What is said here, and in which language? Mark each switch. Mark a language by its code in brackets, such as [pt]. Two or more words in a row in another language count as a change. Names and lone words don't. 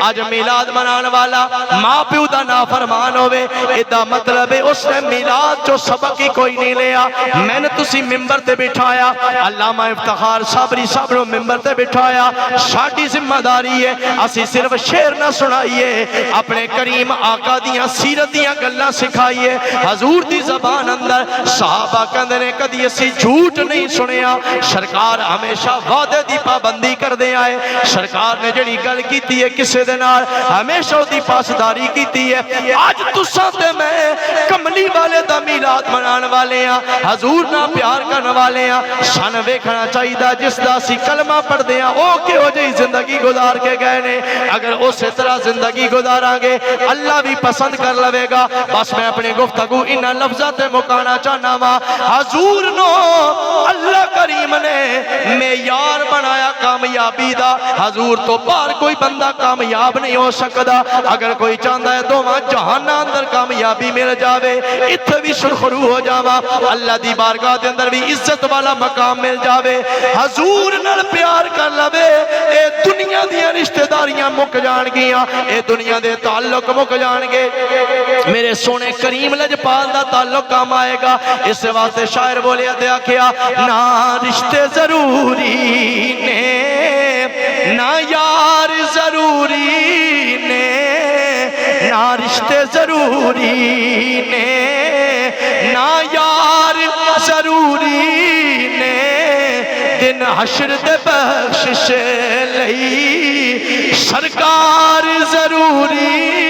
[pa] آج میلاد منان والا ماں پیو دا نافرمان ہوئے، ایدہ مطلب ہے اس نے میلاد جو سبق ہی کوئی نہیں لیا۔ میں نے تسی ممبر تے بٹھایا، علامہ افتخار صابری صاحب نے ممبر تے بٹھایا، ساڈی ذمہ داری ہے اسی صرف شعر نہ سنائیے، اپنے کریم آقا دیاں سیرت دیاں گلاں سکھائیے۔ حضور دی زبان اندر صحابہ نے کدی اسی جھوٹ نہیں سنیا، سرکار ہمیشہ وعدے دی پابندی کر دے آئے۔ سرکار نے جڑی گل کیتی ہے کسے دے نال ہمیشہ دی پاسداری کیتی ہے۔ آج تساں تے میں کملی والے دا میلاد منان والے ہاں، حضور نہ پیار کرنے والے ہاں، سن ویکھنا چاہیے جس دا اسی کلمہ پڑھ دے ہاں او کہو جہی زندگی گزار کے گئے نے۔ اگر اسی طرح زندگی گزاراں گے اللہ بھی پسند کر لوے گا۔ بس میں اپنی گفتگو انہاں لفظاں تے مکانا چاہنا وا، حضور نو اللہ کریم نے معیار بنایا کامیابی دا، حضور تو باہر کوئی بندہ کامیاب نہیں ہو سکتا۔ اگر کوئی چاہتا ہے دوواں جہان اندر کامیابی مل جاوے، اتھے بھی سرخرو ہو جاواں، اللہ دی بارگاہ دے اندر بھی عزت والا مقام مل جاوے، حضور نال پیار کر لوے، اے دنیا دیاں رشتہ داریاں مک جان گیاں، اے دنیا دے تعلق مک جان گے، میرے سونے کریم لجپال دا تعلق کام آئے گا۔ اس واسطے شاعر بولیا دیا کیا، نہ رشتے ضروری نے نہ یار ضروری نے، نہ رشتے ضروری نے نہ یار ضروری نے، دن حشر دے بخشش لئی سرکار ضروری